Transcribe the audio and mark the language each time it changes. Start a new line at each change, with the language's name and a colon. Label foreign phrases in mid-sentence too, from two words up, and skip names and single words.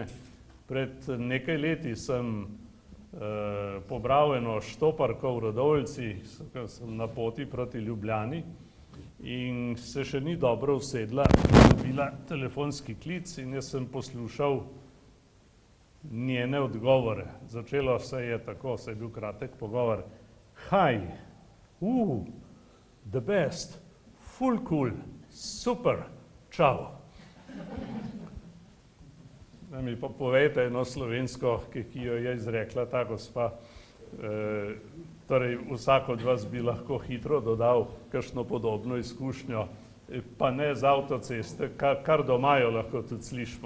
Slovenian: Pred nekaj leti sem pobral eno štoparko v Radovljici, sem na poti proti Ljubljani in se še ni dobro usedla, dobila telefonski klic in jaz sem poslušal njene odgovore. Začelo se je tako, se je bil kratek pogovor.
English: Hi, the best, full cool,
Slovenian: super, čau. Da mi pa povejte eno slovensko, ki jo je izrekla ta gospa. Torej, vsak od vas bi lahko hitro dodal kakšno podobno izkušnjo, pa ne z avtoceste, kar doma jo lahko tudi slišimo.